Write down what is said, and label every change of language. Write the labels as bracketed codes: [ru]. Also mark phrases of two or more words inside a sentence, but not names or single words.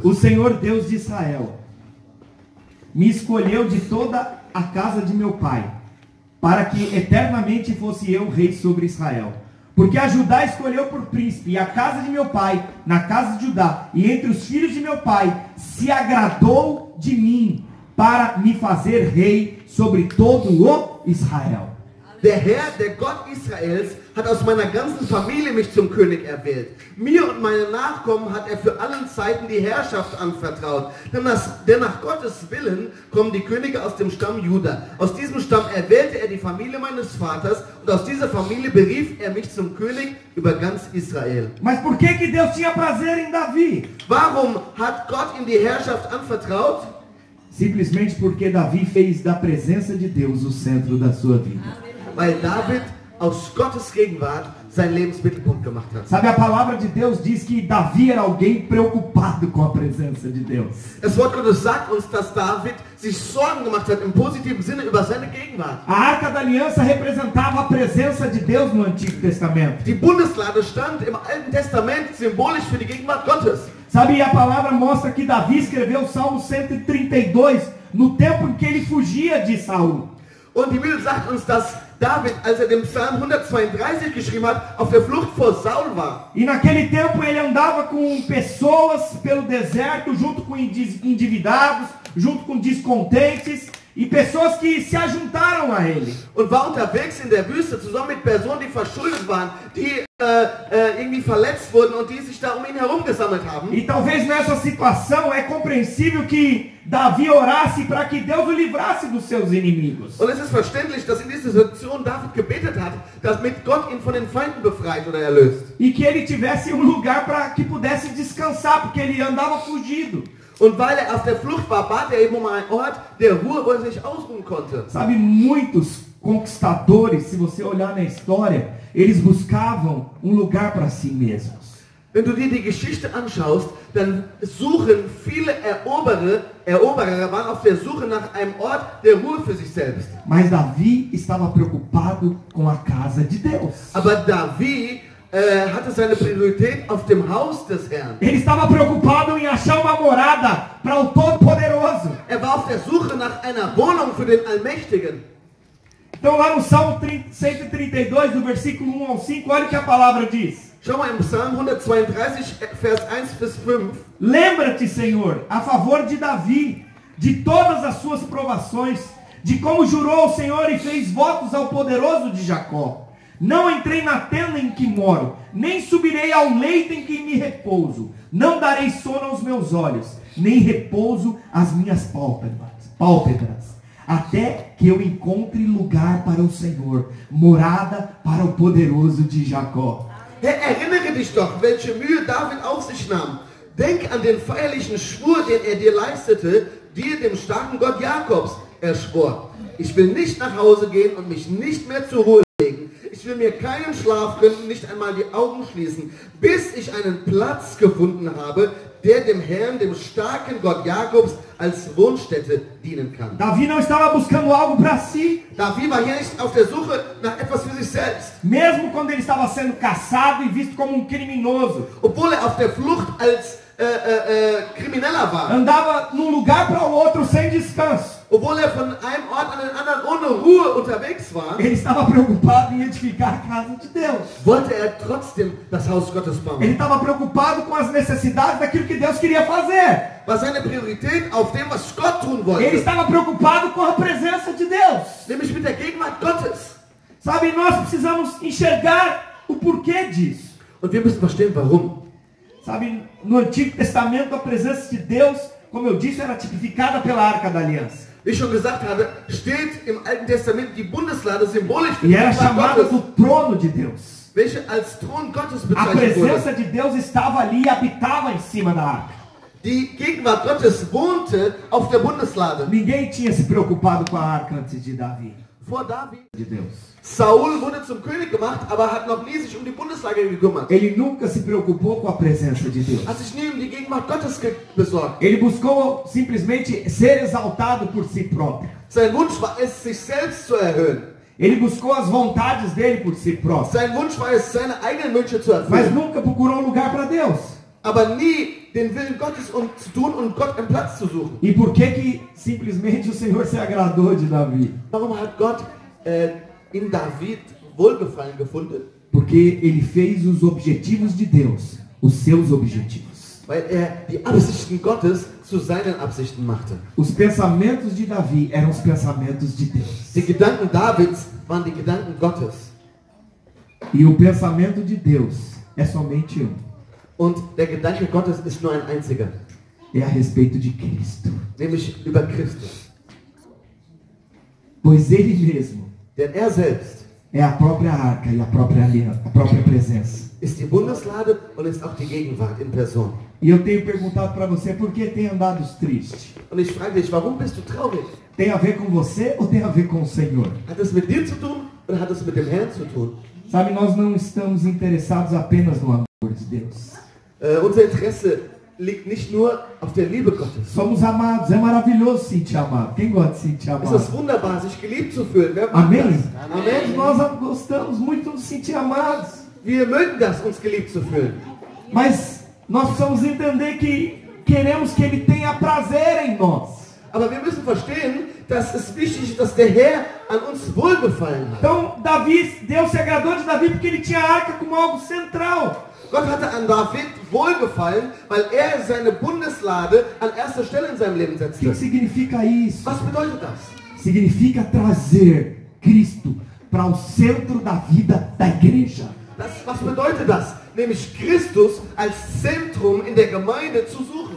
[pt] O Senhor Deus de Israel me escolheu de toda a casa de meu pai, para que eternamente fosse eu rei sobre Israel. Porque a Judá escolheu por príncipe, e a casa de meu pai, na casa de Judá, e entre os filhos de meu pai, se agradou de mim, para me fazer rei sobre todo o Israel. [de] Der Herr, der Gott Israels, hat aus meiner ganzen Familie mich zum König erwählt. Mir und meinen Nachkommen hat er für allen Zeiten die Herrschaft anvertraut. Denn nach Gottes Willen kommen die Könige aus dem Stamm Juda. Aus diesem Stamm erwählte er die Familie meines Vaters und aus dieser Familie berief er mich zum König über ganz Israel. [pt] Mas por que Deus tinha prazer em Davi? [de] Warum hat Gott ihm die Herrschaft anvertraut? [pt] Simplesmente porque Davi fez da presença de Deus o centro da sua vida. [de] Weil David aus Gottes Gegenwart sein Lebensmittelpunkt gemacht hat. [pt] Sabe, a palavra de Deus diz que Davi era alguém preocupado com a presença de Deus. [de] Das Wort Gottes sagt uns, dass David sich Sorgen gemacht hat im positiven Sinne über seine Gegenwart. [pt] A Arca da Aliança representava a presença de Deus no Antigo Testamento. [de] Die Bundeslade stand im Alten Testament symbolisch für die Gegenwart Gottes. [pt] Sabe, a palavra mostra que Davi escreveu o Salmo 132 no tempo em que ele fugia de Saul. [de] Und die Bibel sagt uns, dass David, als den Psalm 132 geschrieben hat, auf der Flucht vor Saul war. [pt] E naquele tempo ele andava com pessoas pelo deserto, junto com endividados, junto com descontentes e pessoas que se ajuntaram a ele. [de] Und war unterwegs in der Wüste zusammen mit Personen, die verschuldet waren, die irgendwie verletzt wurden und die sich da um ihn herum gesammelt haben. [pt] E talvez nessa situação é compreensível que Davi orasse para que Deus o livrasse dos seus inimigos. [de] Und es ist verständlich, dass in dieser Situation David gebetet hat, damit Gott ihn von den Feinden befreit oder erlöst. [pt] E que ele tivesse um lugar para que pudesse descansar, porque ele andava fugido. [de] Und weil er auf der Flucht war, bat er eben um einen Ort der Ruhe, wo er sich ausruhen konnte. [pt] Sabe, muitos conquistadores, se você olhar na história, eles buscavam um lugar para si mesmos. [de] Wenn du dir die Geschichte anschaust, dann suchen viele Eroberer waren auf der Suche nach einem Ort der Ruhe für sich selbst. [pt] Mas Davi estava preocupado com a casa de Deus. [de] Aber Davi hatte seine Priorität auf dem Haus des Herrn. [pt] Ele estava preocupado em achar uma morada para o Todo-Poderoso. [de] Er war auf der Suche nach einer Wohnung für den Allmächtigen. [pt] Então lá no Salmo 132, do versículo 1 ao 5, olha o que a palavra diz. [de] Schau mal im Psalm 132, Vers 1 bis 5. [pt] Lembra-te, Senhor, a favor de Davi, de todas as suas provações, de como jurou ao Senhor e fez votos ao poderoso de Jacó. Não entrei na tenda em que moro, nem subirei ao leito em que me repouso. Não darei sono aos meus olhos, nem repouso às minhas pálpebras, até que eu encontre lugar para o Senhor, morada para o poderoso de Jacó. [de] Erinnere dich doch, welche Mühe David auf sich nahm. Denk an den feierlichen Schwur, den er dir leistete, dir, dem starken Gott Jakobs. Er schwor, ich will nicht nach Hause gehen und mich nicht mehr zur Ruhe legen. Ich will mir keinen Schlaf gönnen, nicht einmal die Augen schließen, bis ich einen Platz gefunden habe, der dem Herrn, dem starken Gott Jakobs, als Wohnstätte dienen kann. [pt] Davi não estava buscando algo para si. [de] Davi war hier nicht auf der Suche nach etwas für sich selbst. [pt] Mesmo quando ele estava sendo caçado e visto como um criminoso. [de] Obwohl er auf der Flucht als Krimineller war. [pt] Andava num lugar para o outro sem descanso. [de] Obwohl er von einem Ort an den anderen ohne Ruhe unterwegs war. [pt] Ele estava preocupado em edificar a casa de Deus. [de] Wollte er trotzdem das Haus Gottes bauen. [pt] Ele estava preocupado com as necessidades daquilo que Deus queria fazer. [de] War seine Priorität auf dem, was Gott tun wollte. [pt] Ele estava preocupado com a presença de Deus. [de] Nämlich mit der Gegenwart Gottes. [pt] Sabe, nós precisamos enxergar o porquê disso. [de] Und wir müssen verstehen, warum. [pt] Sabe, no Antigo Testamento a presença de Deus, como eu disse, era tipificada pela Arca da Aliança. [de] Wie ich schon gesagt habe, steht im Alten Testament die Bundeslade symbolisch für [pt] E [de] die [pt] era [de] Gegenwart [pt] chamada [de] Gottes, [pt] do trono de Deus. [de] welche als Thron Gottes [pt] A [de] bezeichnet wurde. [pt] presença de Deus estava ali e habitava em cima da arca. [de] Die Gegenwart Gottes wohnte auf der Bundeslade. [pt] Ninguém tinha se preocupado com a arca antes de Davi. [de] vor David. [pt] de Deus. [de] Saul wurde zum König gemacht, aber hat noch nie sich um die Bundeslage gekümmert. [pt] Ele nunca se preocupou com a presença de Deus. [de] Hat sich nie um die Gegenwart Gottes besorgt. [pt] Ele buscou simplesmente ser exaltado por si próprio. [de] Sein Wunsch war es, sich selbst zu erhöhen. [pt] Ele buscou as vontades dele por si próprio. [de] Sein Wunsch war es, seine eigenen Wünsche zu [pt] Mas [de] erfüllen. [pt] nunca procurou um lugar para Deus. [de] Aber nie den Willen Gottes zu tun und Gott einen Platz zu suchen. [pt] E por que simplesmente o Senhor se agradou de Davi? [de] Warum hat Gott in David Wohlgefallen gefunden? [pt] Porque ele fez os objetivos de Deus os seus objetivos. [de] Weil die Absichten Gottes zu seinen Absichten machte. [pt] Os pensamentos de Davi eram os pensamentos de Deus. [de] Die Gedanken Davids waren die Gedanken Gottes. [pt] E o pensamento de Deus é somente um. [de] Und der Gedanke Gottes ist nur ein einziger. [pt] É a respeito de Cristo. [de] Nämlich über Christus. [pt] Pois ele mesmo [de] Denn er selbst [pt] é a própria arca e a própria aliança, a própria presença. [de] ist die Bundeslade und ist auch die Gegenwart in Person. [pt] E eu tenho perguntado para você por que tem andado triste. [de] Und ich frage dich, warum bist du traurig? [pt] Tem a ver com você ou tem a ver com o Senhor? [de] Hat es mit dir zu tun oder hat es mit dem Herrn zu tun? [pt] Sabe, nós não estamos interessados apenas no amor de Deus. [de] Unser Interesse liegt nicht nur auf der Liebe Gottes. [pt] Somos amados, é maravilhoso se sentir amado. Quem gosta de se sentir [de] Es ist [pt] amado? [de] wunderbar, sich geliebt zu fühlen. Wer mag [pt] Amém? [de] das? Amen. [pt] Nós gostamos muito de se sentir amados. [de] Wir mögen das, uns geliebt zu fühlen. [pt] Mas nós precisamos entender que queremos que Ele tenha prazer em nós. [de] Aber wir müssen verstehen, dass es wichtig ist, dass der Herr an uns Wohlgefallen hat. [pt] Então Deus se agradou de Davi porque ele tinha a arca como algo central. [de] Gott hatte an David wohlgefallen, weil er seine Bundeslade an erster Stelle in seinem Leben [pt] O que [de] setzte. [pt] significa isso? [de] Was bedeutet das? [pt] Significa trazer Cristo para o centro da vida da igreja. [de] Was bedeutet das? Nämlich Christus als Zentrum in der Gemeinde zu suchen.